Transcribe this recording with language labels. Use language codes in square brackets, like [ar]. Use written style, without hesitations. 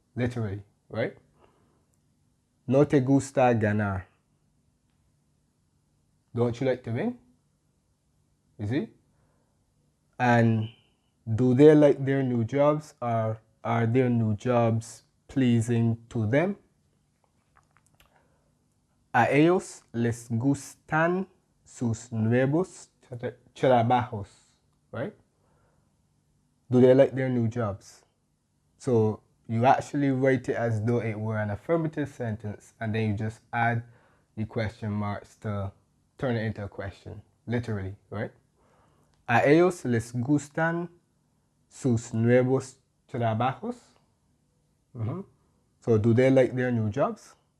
[en] Literally, right? [es] No te gusta ganar. [en] Don't you like to win? You see? And do they like their new jobs, or are their new jobs pleasing to them? [es] A ellos les gustan sus nuevos trabajos, right? [en] Do they like their new jobs? So you actually write it as though it were an affirmative sentence, and then you just add the question marks to turn it into a question, literally, right? [es] A ellos les gustan sus nuevos trabajos? [en] So do they like their new jobs?